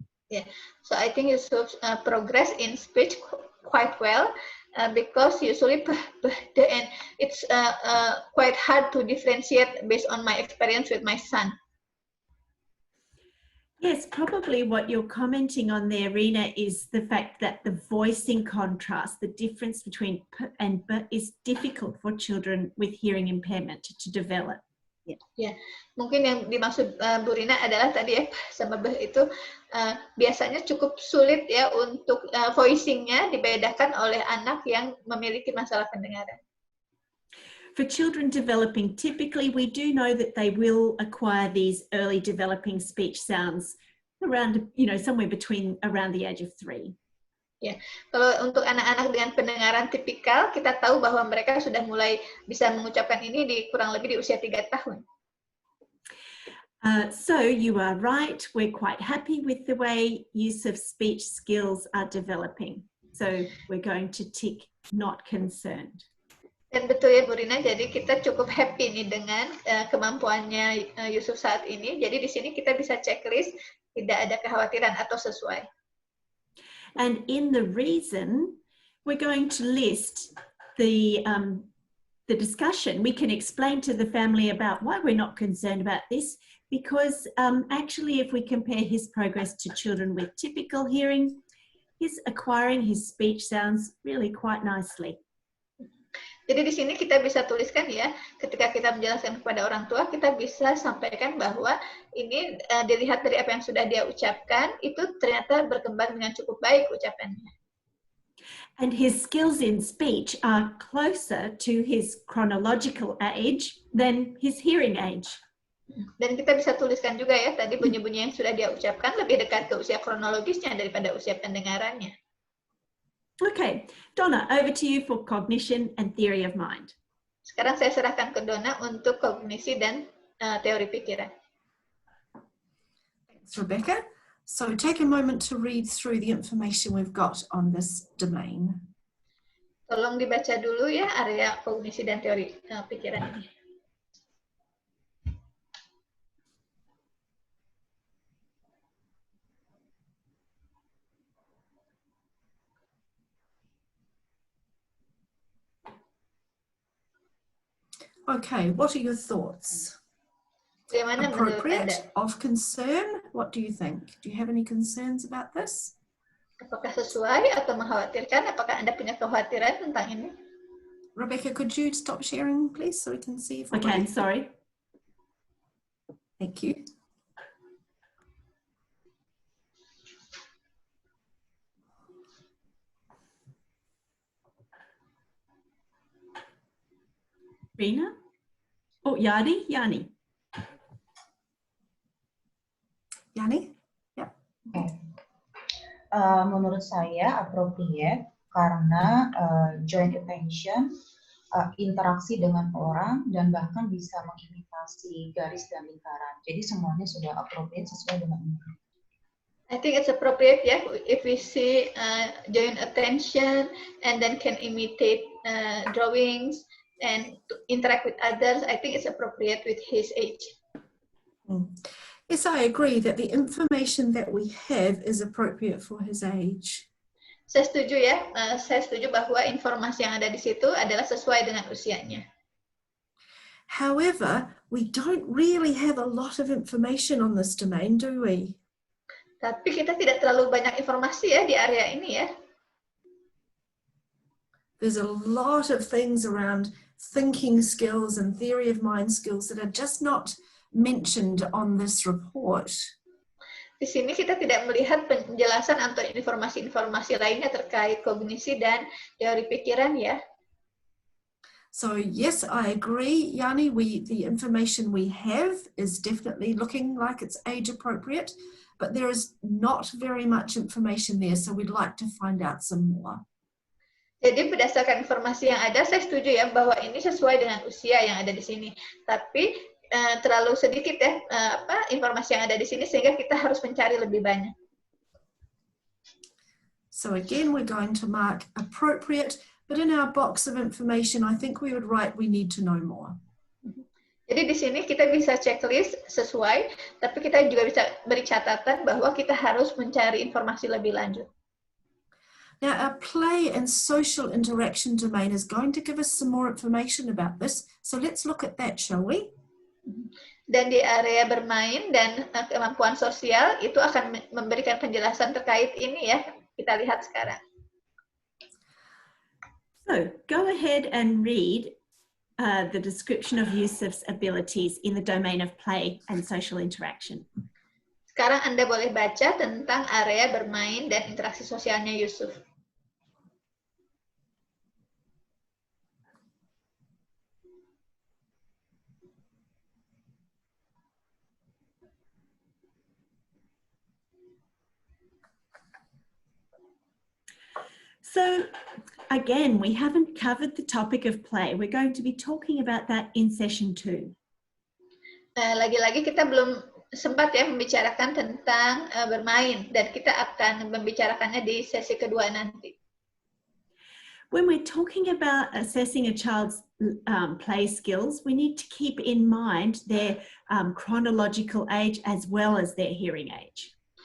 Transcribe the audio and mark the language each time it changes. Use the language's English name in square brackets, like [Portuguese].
[English] Yeah, so I think Yusuf progress in speech quite well because usually and it's quite hard to differentiate based on my experience with my son. Yes, probably what you're commenting on there, Rina, is the fact that the voicing contrast, the difference between p and b is difficult for children with hearing impairment to develop. [Indonesian] Ya, mungkin yang dimaksud Bu Rina adalah tadi ya sama beh itu biasanya cukup sulit ya untuk voicingnya dibedakan oleh anak yang memiliki masalah pendengaran. [English] For children developing, typically we do know that they will acquire these early developing speech sounds around, somewhere between around the age of 3. [Indonesian] Ya, kalau untuk anak-anak dengan pendengaran tipikal, kita tahu bahwa mereka sudah mulai bisa mengucapkan ini di kurang lebih di usia 3 tahun. [English] So you are right. We're quite happy with the way Yusuf's speech skills are developing. So we're going to tick not concerned. [Indonesian] Dan betul ya Bu Rina, jadi kita cukup happy nih dengan kemampuannya Yusuf saat ini. Jadi di sini kita bisa checklist, tidak ada kekhawatiran atau sesuai. [English] And in the reason, we're going to list the the discussion, we can explain to the family about why we're not concerned about this, because actually if we compare his progress to children with typical hearing, he's acquiring his speech sounds really quite nicely. [Indonesian] Jadi di sini kita bisa tuliskan ya, ketika kita menjelaskan kepada orang tua, kita bisa sampaikan bahwa ini dilihat dari apa yang sudah dia ucapkan, itu ternyata berkembang dengan cukup baik ucapannya. [English] And his skills in speech are closer to his chronological age than his hearing age. [Indonesian] Dan kita bisa tuliskan juga ya, tadi bunyi-bunyi yang sudah dia ucapkan lebih dekat ke usia kronologisnya daripada usia pendengarannya. [English] Okay, Donna, over to you for cognition and theory of mind. [Indonesian] Sekarang saya serahkan ke Donna untuk kognisi dan teori pikiran. [English] Thanks, Rebecca. So take a moment to read through the information we've got on this domain. [Indonesian] Tolong dibaca dulu ya area kognisi dan teori pikiran ini. [English] Okay, what are your thoughts? [Indonesian] Bagaimana menurut Anda? [English] Appropriate, of concern? What do you think? Do you have any concerns about this? [Indonesian] Apakah sesuai atau mengkhawatirkan? Apakah Anda punya kekhawatiran tentang ini? [English] Rebecca, could you stop sharing, please, so we can see if Okay, I'm sorry. Thank you. Rina? Oh, Yani? Yani. Yani? Yeah. Okay. [Indonesian] Menurut saya appropriate karena joint attention, interaksi dengan orang, dan bahkan bisa mengimitasi garis dan lingkaran. Jadi semuanya sudah appropriate sesuai dengan ini. [English] I think it's appropriate, yeah, if we see joint attention and then can imitate drawings and interact with others. I think it's appropriate with his age. Yes, I agree that the information that we have is appropriate for his age. [Indonesian] Saya setuju ya, saya setuju bahwa informasi yang ada di situ adalah sesuai dengan usianya. [English] However, we don't really have a lot of information on this domain, do we? [Indonesian] Tapi kita tidak terlalu banyak informasi ya di area ini ya. [English] There's a lot of things around thinking skills and theory of mind skills that are just not mentioned on this report. [Indonesian] Di sini kita tidak melihat penjelasan atau informasi-informasi lainnya terkait kognisi dan teori pikiran ya. [English] So yes, I agree, Yani, the information we have is definitely looking like it's age appropriate, but there is not very much information there, so we'd like to find out some more. [Indonesian] Jadi berdasarkan informasi yang ada, saya setuju ya bahwa ini sesuai dengan usia yang ada di sini. Tapi terlalu sedikit ya informasi yang ada di sini sehingga kita harus mencari lebih banyak. [English] So again, we're going to mark appropriate, but in our box of information, I think we would write we need to know more. [Indonesian] Jadi di sini kita bisa checklist sesuai, tapi kita juga bisa beri catatan bahwa kita harus mencari informasi lebih lanjut. [English] Now, our play and social interaction domain is going to give us some more information about this. So let's look at that, shall we? [Indonesian] Dan di area bermain dan kemampuan sosial itu akan memberikan penjelasan terkait ini ya. Kita lihat sekarang. [English] So go ahead and read the description of Yusuf's abilities in the domain of play and social interaction. [Indonesian] Sekarang Anda boleh baca tentang area bermain dan interaksi sosialnya Yusuf. [English] So again, we haven't covered the topic of play. We're going to be talking about that in session 2. [Indonesian] Lagi-lagi kita belum sempat ya membicarakan tentang bermain dan kita akan membicarakannya di sesi kedua nanti. [English] When we're talking about assessing a child's play skills, we need to keep in mind their chronological age as well as their hearing age.